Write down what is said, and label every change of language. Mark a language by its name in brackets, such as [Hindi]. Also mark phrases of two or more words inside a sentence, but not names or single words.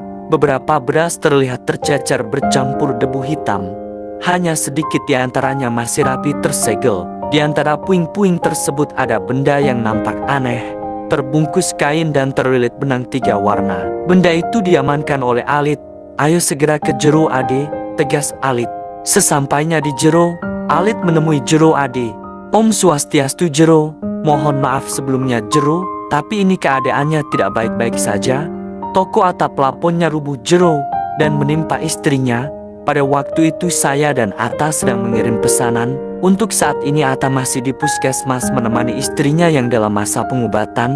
[Indonesian] Beberapa beras terlihat tercecer bercampur debu hitam. Hanya sedikit di antaranya masih rapi tersegel. Di antara puing-puing tersebut ada benda yang nampak aneh, terbungkus kain dan terlilit benang 3 warna. Benda itu diamankan oleh Alit. "Ayo segera ke jero Ade," tegas Alit. Sesampainya di jero, Alit menemui Jero Ade. [Balinese] "Om Swastiastu Jero, [Indonesian] mohon maaf sebelumnya Jero, tapi ini keadaannya tidak baik-baik saja. Toko atap plafonnya rubuh Jero dan menimpa istrinya. Pada waktu itu saya dan Atta sedang mengirim pesanan. Untuk saat ini Atta masih di puskesmas menemani istrinya yang dalam masa pengobatan.